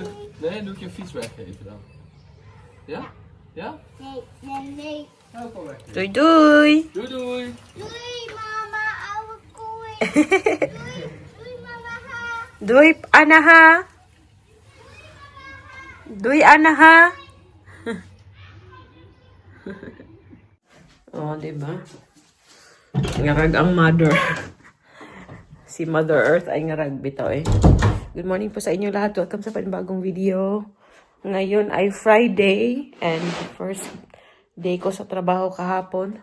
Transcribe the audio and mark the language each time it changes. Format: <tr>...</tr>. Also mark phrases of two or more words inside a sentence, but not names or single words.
<nl>Nee, doe ik je fiets weggeven dan. Ja? Ja? Nee. Nou, kom weg. Doei doei. Doei doei. Doei mama, oude koei. Doei mama, ha. Doei Anna ha. Doei Anna ha.</nl> <tl>Oh, diba? Ngarag ang mother. Si Mother Earth ay ngarag bitaw eh.</tl> <en>Good morning</en> <tl>po sa inyo lahat. Welcome sa panibagong video. Ngayon ay</tl> <en>Friday and first day</en> <tl>ko sa trabaho kahapon.</tl>